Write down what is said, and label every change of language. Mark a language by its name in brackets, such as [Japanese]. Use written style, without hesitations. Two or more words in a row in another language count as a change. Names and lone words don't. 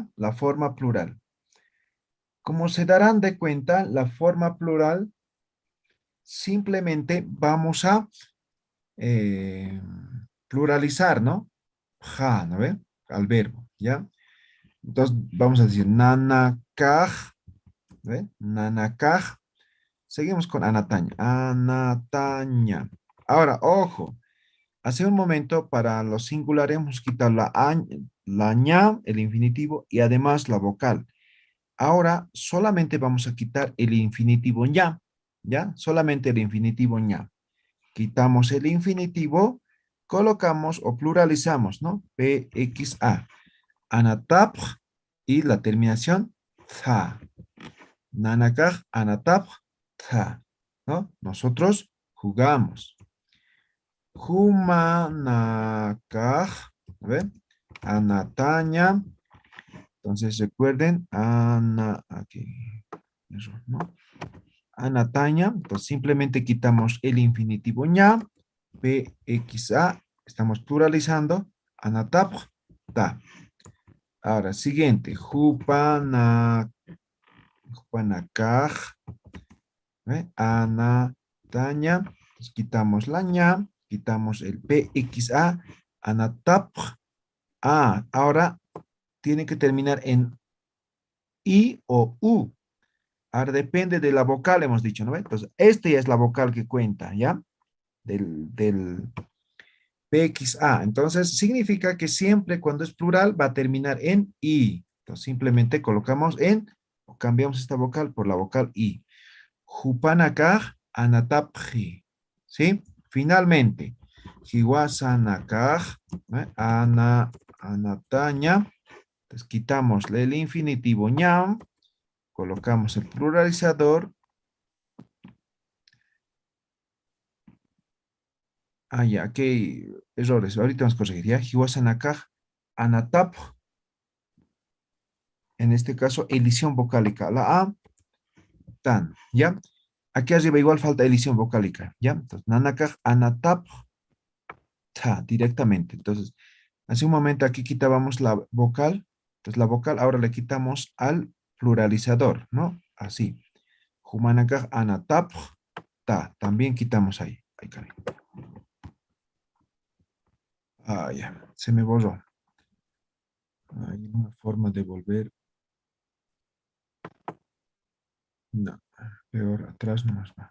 [Spanish] La forma plural. Como se darán de cuenta, la forma plural simplemente vamos a pluralizar, ¿no? Ja, ¿no ve? Al verbo, ¿ya? Entonces vamos a decir nanakaj, ¿ve? Nanakaj. Seguimos con anataña. Anataña. Ahora, ojo. Hace un momento para los singulares hemos quitado la ña, el infinitivo, y además la vocal. Ahora solamente vamos a quitar el infinitivo ña, ¿ya? Solamente el infinitivo ña. Quitamos el infinitivo, colocamos o pluralizamos, ¿no? PXA. Anatapj y la terminación tha. [Aymara] Nanakaj, anatapj, [Spanish] tha. ¿No? Nosotros jugamos. [Aymara] Humanakaj, [Spanish] a ver, [Aymara] anataña. [Spanish] Entonces recuerden, aquí, eso, ¿no? Anataña, pues simplemente quitamos el infinitivo ña, pxa, estamos pluralizando, anatapj, ta. Ahora, siguiente, [Aymara] jupanakaj, anataña, [Spanish] pues quitamos la ña, quitamos el pxa, anatapj, ahora tiene que terminar en I o U. Ahora depende de la vocal, hemos dicho, ¿no? Entonces, esta ya es la vocal que cuenta, ¿ya? Del PXA. Entonces, significa que siempre cuando es plural va a terminar en I. Entonces, simplemente colocamos en, o cambiamos esta vocal por la vocal I. [Aymara] Jupanakaj anatapji. [Spanish] ¿Sí? Finalmente, [Aymara] Hiwasanakaj, anataña. [Spanish] Entonces, quitamos el infinitivo ñam, colocamos el pluralizador. Ya, aquí hay errores. Ahorita vamos a corregir. Ya, [Aymara] Hiwasanakaj, anatap. [Spanish] En este caso, elisión vocálica. La A, tan. ¿Ya? Aquí arriba igual falta elisión vocálica. ¿Ya? Entonces, [Aymara] nanakaj, anatap, [Spanish] ta, directamente. Entonces, hace un momento aquí quitábamos la vocal. Entonces, la vocal ahora le quitamos al pluralizador, ¿no? Así. [Aymara] Humanakaj, anatap, [Spanish] ta. También quitamos ahí. Ahí, caray. Ya. Se me borró. Hay una forma de volver. No, peor, atrás nomás va.